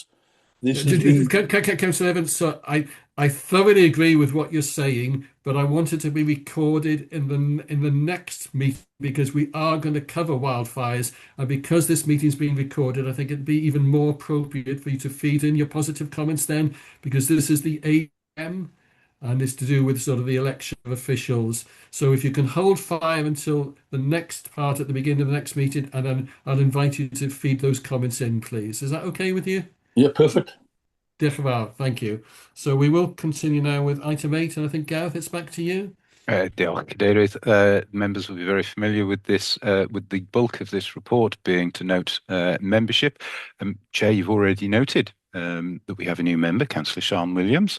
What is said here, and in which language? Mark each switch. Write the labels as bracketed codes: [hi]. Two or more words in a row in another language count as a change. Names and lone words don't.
[en] Councillor Evans, so I thoroughly agree with what you're saying, but I want it to be recorded in the next meeting because we are going to cover wildfires, and because this meeting is being recorded, I think it'd be even more appropriate for you to feed in your positive comments then, because this is the AM. And it's to do with sort of the election of officials. So if you can hold fire until the next part at the beginning of the next meeting, and then I'll invite you to feed those comments in, please. Is that okay with you? Yeah, perfect. [cy] Diolch yn fawr, [en] thank you. So we will continue now with item 8, and I think, Gareth, it's back to you. [cy] Diolch, Cadeirydd. [en] Members will be very familiar with this, with the bulk of this report being to note membership. Chair, you've already noted that we have a new member, Councillor Sian Williams.